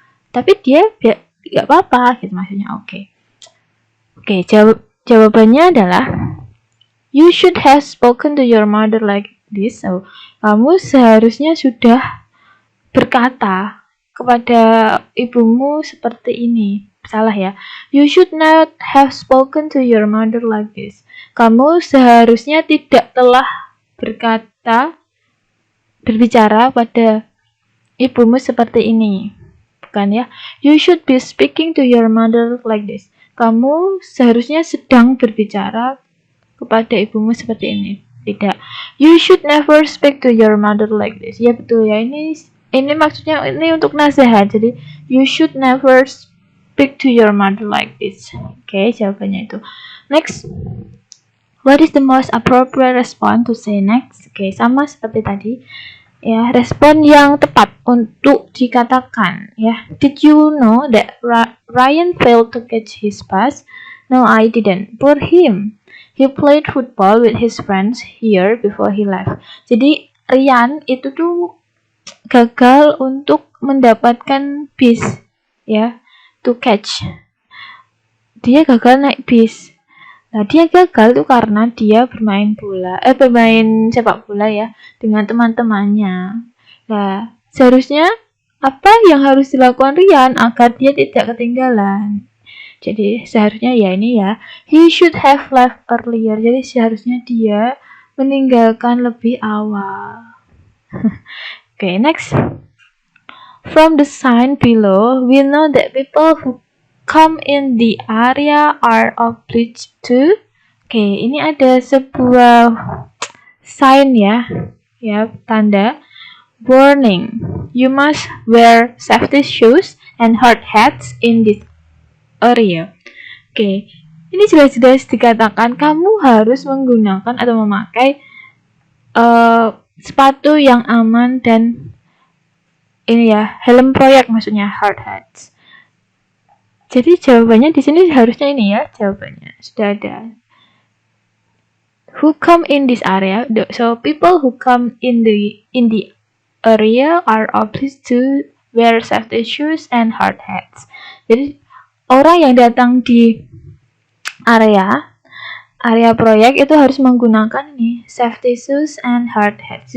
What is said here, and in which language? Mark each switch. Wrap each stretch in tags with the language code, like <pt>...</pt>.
<id>Tapi dia nggak apa-apa gitu maksudnya. Oke, jawabannya adalah</id> <en>you should have spoken to your mother like this.</en> <id>So, kamu seharusnya sudah berkata kepada ibumu seperti ini. Salah ya.</id> <en>You should not have spoken to your mother like this.</en> <id>Kamu seharusnya tidak telah berbicara pada ibumu seperti ini. Bukan ya.</id> <en>You should be speaking to your mother like this.</en> <id>Kamu seharusnya sedang berbicara kepada ibumu seperti ini. Tidak.</id> <en>You should never speak to your mother like this.</en> <id>Ya betul ya. Ini maksudnya ini untuk nasihat.</id> <en>Jadi you should never speak to your mother like this.</en> <id>Oke, jawabannya itu.</id> <en>Next. What is the most appropriate response to say next?</en> <id>Oke, sama seperti tadi. Ya, respon yang tepat untuk dikatakan ya.</id> <en>Did you know that Ryan failed to catch his bus? No, I didn't. Poor him. He played football with his friends here before he left.</en> <id>Jadi Ryan itu tuh gagal untuk mendapatkan bis ya,</id> <en>to catch.</en> <id>Dia gagal naik bis. Nah, dia gagal tuh karena dia bermain sepak bola ya dengan teman-temannya. Nah, seharusnya apa yang harus dilakukan Ryan agar dia tidak ketinggalan? Jadi seharusnya ya ini ya,</id> <en>he should have left earlier.</en> <id>Jadi seharusnya dia meninggalkan lebih awal.</id> <en>Okay, next. From the sign below, we know that people who come in the area are obliged to.</en> <id>Okay, ini ada sebuah sign ya, tanda warning.</id> <en>You must wear safety shoes and hard hats in this area.</en> <id>Okay, ini jelas-jelas dikatakan kamu harus menggunakan atau memakai sepatu yang aman dan ini ya, helm proyek maksudnya, hard hats. Jadi jawabannya di sini harusnya ini ya, jawabannya sudah ada.</id> <en>Who come in this area? So people who come in the area are obliged to wear safety shoes and hard hats.</en> <id>Jadi orang yang datang di area proyek itu harus menggunakan ini</id> <en>safety shoes and hard hats.</en>